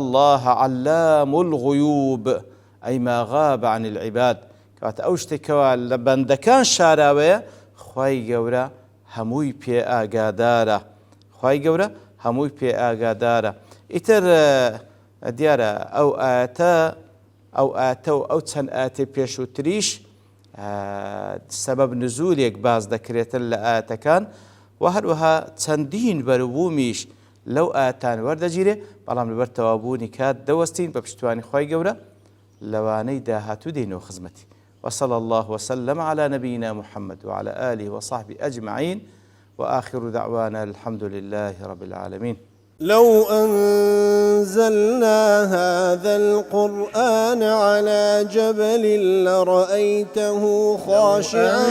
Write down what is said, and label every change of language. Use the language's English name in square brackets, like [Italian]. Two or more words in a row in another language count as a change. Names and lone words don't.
[Arabic] وأن الله علام الغيوب. أي ما غاب عن العباد [Central Kurdish] كواتە ئەو شتێکەوە لە بەندەکان شاراوەیە خوای گەورە هەمووی پێ ئاگادارە خوای گەورە هەمووی پێ ئاگادارە. ئیتر دیارە ئەو ئاتە و ئەو چەند ئاتێ پێشووتریش سەبەب نزولێک باز دەکرێتن لە ئاتەکان و هەروەها چەندین بەروبوومیش لەو ئاتان وەردەگیرێ بەڵام لەبەر تەوابوونی کات دەوەستین بە پشتیوانی خوای گەورە لەوانەی داهاتوو دێنەوە خزمەتی. [Arabic] وصلى الله وسلم على نبينا محمد وعلى آله وصحبه أجمعين وآخر دعوانا الحمد لله رب العالمين. لو أنزلنا هذا القرآن على جبل لرأيته خاشعا